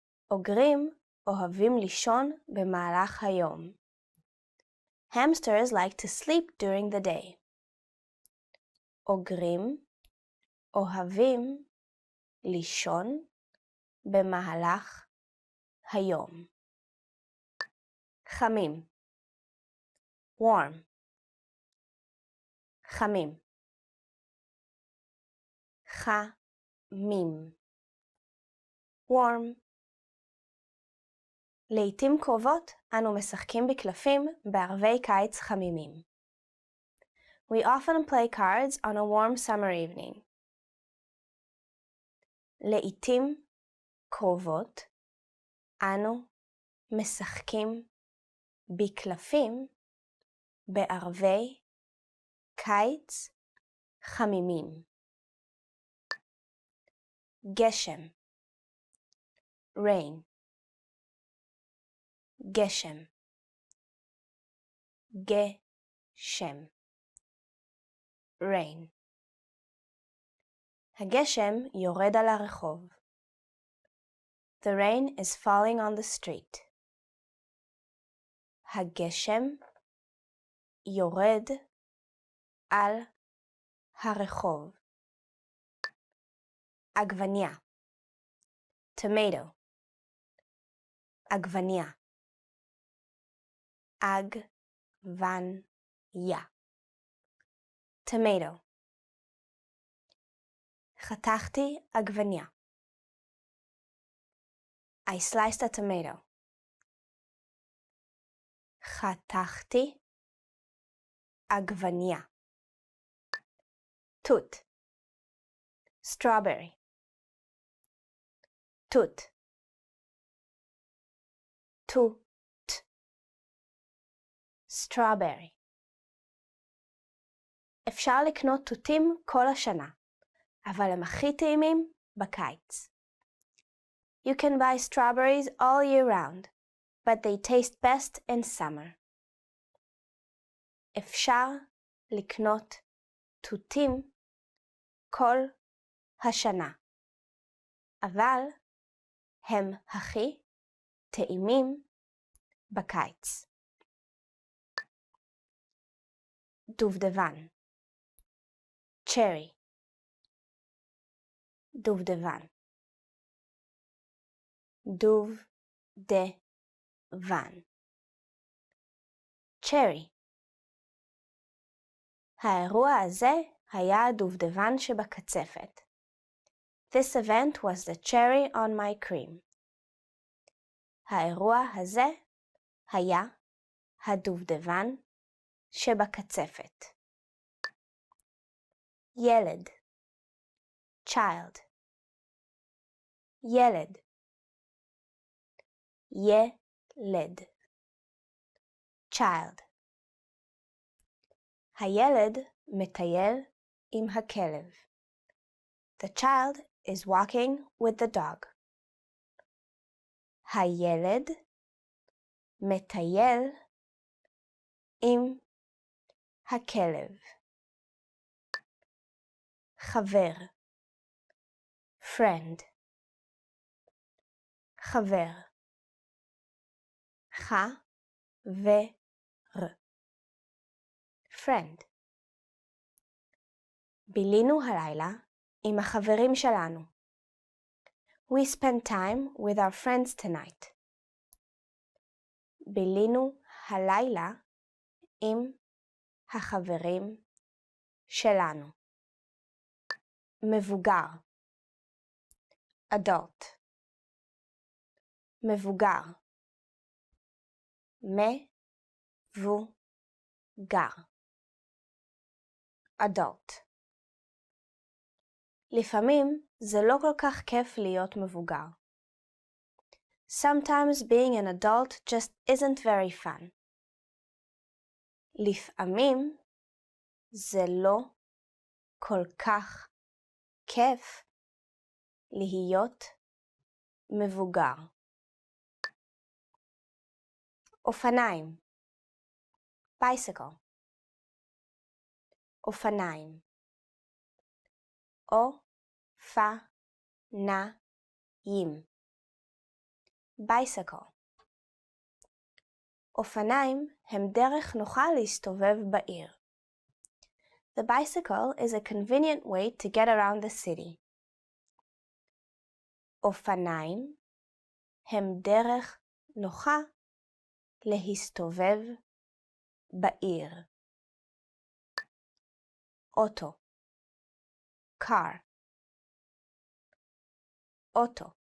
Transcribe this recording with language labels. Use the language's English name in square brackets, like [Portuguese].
[Hebrew] אוגרים אוהבים לישון במהלך היום. [English] Hamsters like to sleep during the day. [Hebrew] אוגרים אוהבים לישון במהלך היום. חמים. warm. חמים. חמים. warm. לעתים קרובות אנו משחקים בקלפים בערבי קיץ חמימים. [English] We often play cards on a warm summer evening. [Hebrew] לעתים קרובות אנו משחקים בקלפים בערבי קיץ חמימים. גשם rain. גשם גשם rain. הגשם יורד על הרחוב. [English] The rain is falling on the street. [Hebrew] הגשם יורד על הרחוב. עגבניה tomato. עגבניה עגבניה tomato. חתכתי עגבניה. [English] I sliced a tomato. [Hebrew] חתכתי עגבניה. תות strawberry. תות תות strawberry. אפשר לקנות תותים כל השנה, אבל הם הכי טעימים בקיץ. [English] You can buy strawberries all year round, but they taste best in summer. [Hebrew] אפשר לקנות תותים כל השנה, אבל הם הכי טעימים בקיץ. דובדבן cherry. דובדבן דובדבן cherry. האירוע הזה היה הדובדבן שבקצפת. [English] This event was the cherry on my cream. [Hebrew] האירוע הזה היה הדובדבן שבקצפת. ילד child. ילד ילד child. הילד מטייל עם הכלב. [English] The child is walking with the dog. [Hebrew] הילד מטייל עם הכלב. חבר friend. חבר חבר friend. בילינו הלילה עם החברים שלנו. [English] We spent time with our friends tonight. [Hebrew] בילינו הלילה עם החברים שלנו. מבוגר adult. מבוגר מבוגר adult. לפעמים זה לא כל כך כיף להיות מבוגר. [English] Sometimes being an adult just isn't very fun. [Hebrew] לפעמים זה לא כל כך כיף להיות מבוגר. אופניים bicycle. אופניים אופניים bicycle. אופניים הם דרך נוחה להסתובב בעיר. [English] The bicycle is a convenient way to get around the city. [Hebrew] אופניים הם דרך נוחה להסתובב בעיר. אוטו car. אוטו